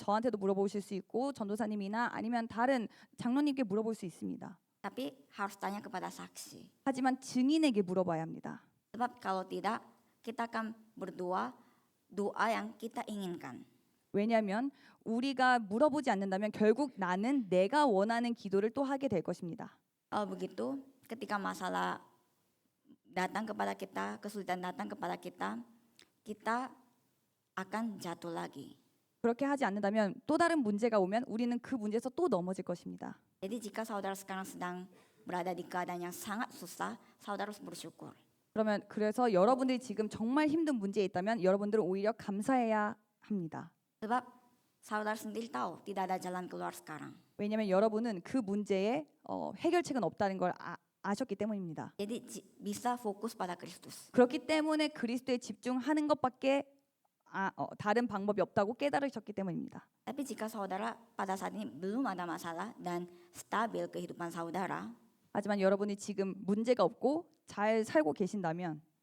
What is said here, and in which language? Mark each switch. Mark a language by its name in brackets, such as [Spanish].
[Korean] 저한테도 물어보실 수 있고 전도사님이나 아니면 다른 장로님께 물어볼 수 있습니다. [Indonesian] Tapi harus tanya kepada saksi. [Korean] 하지만 증인에게 물어봐야 합니다. [Indonesian] Sebab kalau tidak, kita akan berdoa doa yang kita inginkan. [Korean] 왜냐하면 우리가 물어보지 않는다면 결국 나는 내가 원하는 기도를 또 하게 될 것입니다. [Indonesian] Kalau begitu, ketika masalah datang kepada kita, kesulitan datang kepada kita, kita akan jatuh lagi. [Korean] 그렇게 하지 않는다면 또 다른 문제가 오면 우리는 그 문제에서 또 넘어질 것입니다. [Indonesian] Jadi jika saudara sekarang sedang berada di keadaan yang sangat susah, saudara harus bersyukur. [Korean] 그래서 여러분들이 지금 정말 힘든 문제에 있다면 여러분들은 오히려 감사해야 합니다. [Indonesian] Sebab saudara sendiri tahu tidak ada jalan keluar sekarang. [Korean] 왜냐하면 여러분은 그 문제에 해결책은 없다는 걸 아셨기 때문입니다. [Indonesian] Jadi bisa fokus pada Kristus. [Korean] 그렇기 때문에 그리스도에 집중하는 것밖에 다른 방법이 없다고 깨달으셨기 때문입니다. [Indonesian] Tapi jika saudara pada saat ini belum ada masalah dan stabil kehidupan saudara, [Korean] 하지만 여러분이 지금 문제가 없고 잘 살고 계신다면